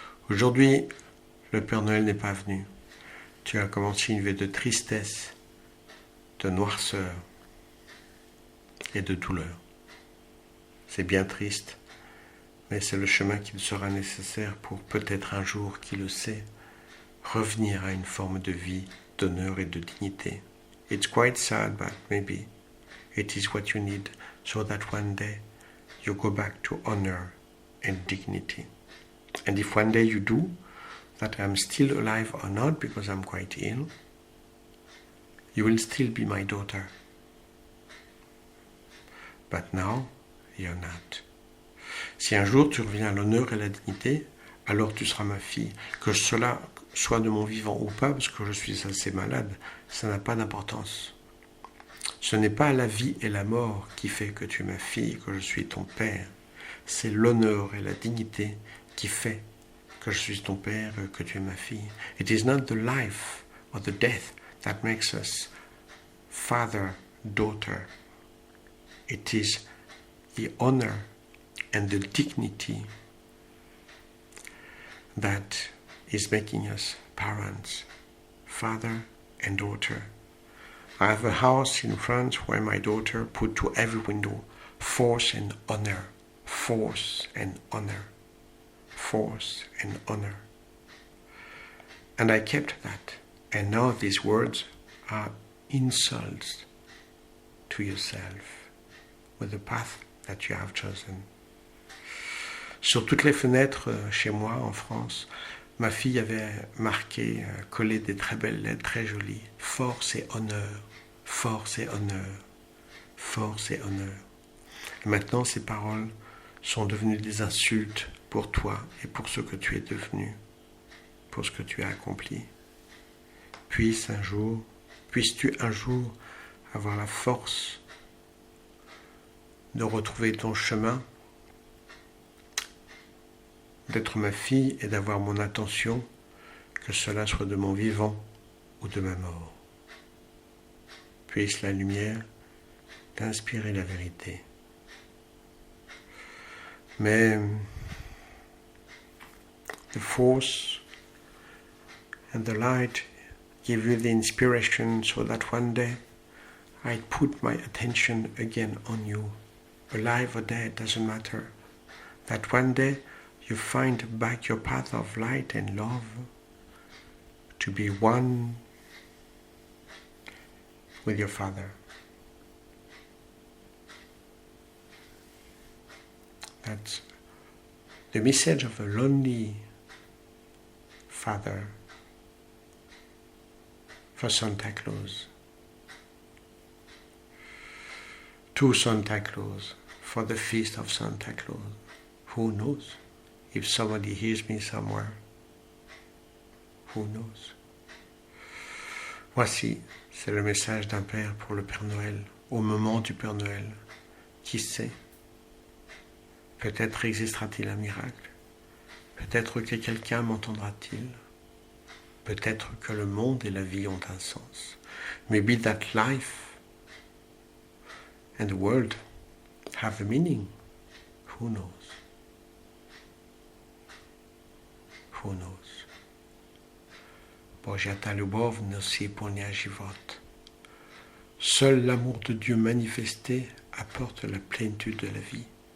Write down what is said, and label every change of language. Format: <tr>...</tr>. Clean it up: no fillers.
<fr>Aujourd'hui, le Père Noël n'est pas venu. Tu as commencé une vie de tristesse, de noirceur et de douleur. C'est bien triste, mais c'est le chemin qui sera nécessaire pour peut-être un jour, qui le sait, revenir à une forme de vie, d'honneur et de dignité.</fr> <en>It's quite sad, but maybe it is what you need so that one day you go back to honor and dignity. And if one day you do, that I'm still alive or not because I'm quite ill, you will still be my daughter. But now, you're not.</en> <fr>Si un jour tu reviens à l'honneur et à la dignité, alors tu seras ma fille. Que cela soit de mon vivant ou pas, parce que je suis assez malade, ça n'a pas d'importance. Ce n'est pas la vie et la mort qui fait que tu es ma fille, que je suis ton père. C'est l'honneur et la dignité qui fait que je suis ton père, que tu es ma fille.</fr> <en>It is not the life or the death that makes us father, daughter. It is the honor and the dignity that is making us parents, father and daughter. I have a house in France where my daughter put to every window force and honor, force and honor, force and honor. And I kept that. And now these words are insults to yourself with the path that you have chosen.</en> <fr>Sur toutes les fenêtres chez moi en France, ma fille avait marqué, collé des très belles lettres, très jolies. Force et honneur, force et honneur, force et honneur. Et maintenant, ces paroles sont devenues des insultes pour toi et pour ce que tu es devenu, pour ce que tu as accompli. Puisses-tu un jour avoir la force de retrouver ton chemin, d'être ma fille et d'avoir mon attention, que cela soit de mon vivant ou de ma mort. Puisse la lumière t'inspirer la vérité.</fr> <en>Mais the force and the light give you the inspiration so that one day I put my attention again on you, alive or dead, doesn't matter. That one day you find back your path of light and love, to be one with your Father. That's the message of a lonely father for Santa Claus. To Santa Claus, for the feast of Santa Claus. Who knows? If somebody hears me somewhere, who knows?</en> <fr>Voici, c'est le message d'un père pour le Père Noël, au moment du Père Noël. Qui sait? Peut-être existera-t-il un miracle. Peut-être que quelqu'un m'entendra-t-il. Peut-être que le monde et la vie ont un sens.</fr> <en>Maybe that life and the world have a meaning. Who knows? Who knows? Božia любов носи полня живот.</en> <fr>Seul l'amour de Dieu manifesté apporte la plénitude de la vie.</fr>